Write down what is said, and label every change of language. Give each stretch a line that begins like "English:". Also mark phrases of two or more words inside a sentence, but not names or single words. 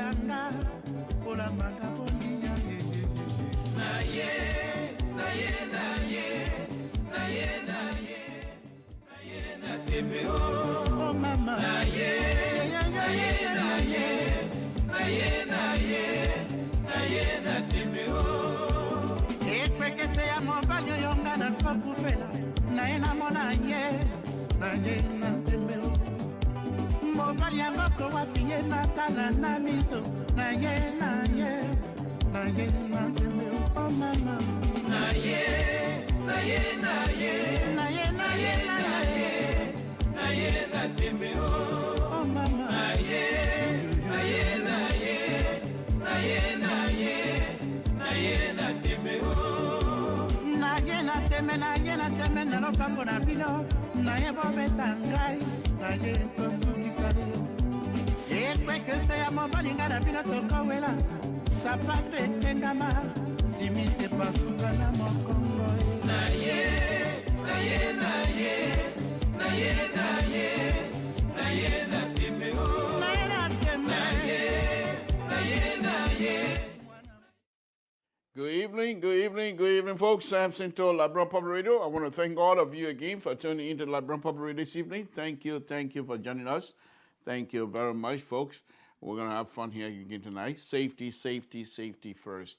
Lingala: Nanga, Ola Magabonia, Naye, Naye, Naye, Naye, Naye, Naye, Natembe, oh mama, Naye, Naye, Naye, Naye, Naye, Naye, Natembe, oh. Ekwekete ya mobanyo yonga na fakufela, Naye na mona ye, Naye, Natembe, oh. Mobali ya moko wapiye na tala na miso, Naye, Naye, Naye, Natembe, oh mama, Naye, Naye, Naye, Naye, Naye, Naye, Naye, Natembe, oh mama, Naye, Naye, Naye, Naye, Naye, Naye, Natembe, oh Naye, Natembe, Naye, Natembe, na lopango na bino, Naye bobeta ngai, Naye kosukisa yo. Ekwekese ya mobali nga na bino tokowela, sapato etengama, simise pasuka na mokongo. Naye, Naye, Naye, Naye, Naye, Naye, Natembe, oh Naye, Natembe, Naye, Naye.
English: Good evening, folks. Samson to Labron Public Radio. I want to thank all of you again for tuning into Labron Public Radio this evening. Thank you for joining us. Thank you very much, folks. We're going to have fun here again tonight. Safety first.